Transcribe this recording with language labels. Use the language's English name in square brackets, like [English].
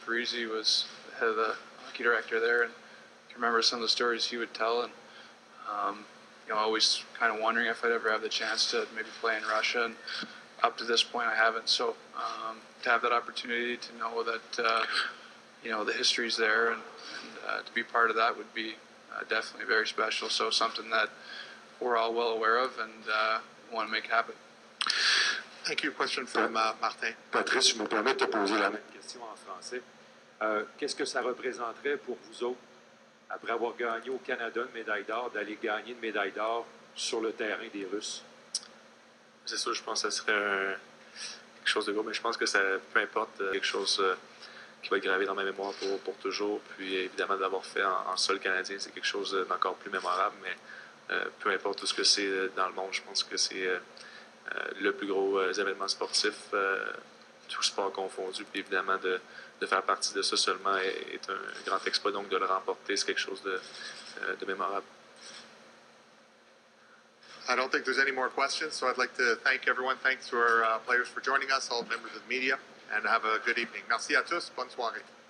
[English] Parisi was the head of the hockey director there, and I can remember some of the stories he would tell, and always kind of wondering if I'd ever have the chance to maybe play in Russia, and up to this point I haven't. So to have that opportunity to know that the history's there and to be part of that would be definitely very special. So something that we're all well aware of and want to make happen. Thank you. Question from Martin. [French] Patrice, je me permets de te poser la même question en français. Qu'est-ce que ça représenterait pour vous autres, après avoir gagné au Canada une médaille d'or, d'aller gagner une médaille d'or sur le terrain des Russes? C'est sûr, je pense que ça serait quelque chose de gros, mais je pense que ça, peu importe, quelque chose qui va être gravé dans ma mémoire pour toujours. Puis évidemment, d'avoir fait en sol canadien, c'est quelque chose d'encore plus mémorable, mais peu importe tout ce que c'est dans le monde, je pense que c'est le plus gros événement sportif, tout sport confondu. Puis évidemment, de faire partie de ça seulement est un grand exploit, donc de le remporter, c'est quelque chose de mémorable. [English] I don't think there's any more questions, so I'd like to thank everyone. Thanks to our players for joining us, all members of the media, and have a good evening. [French] Merci à tous. Bonne soirée.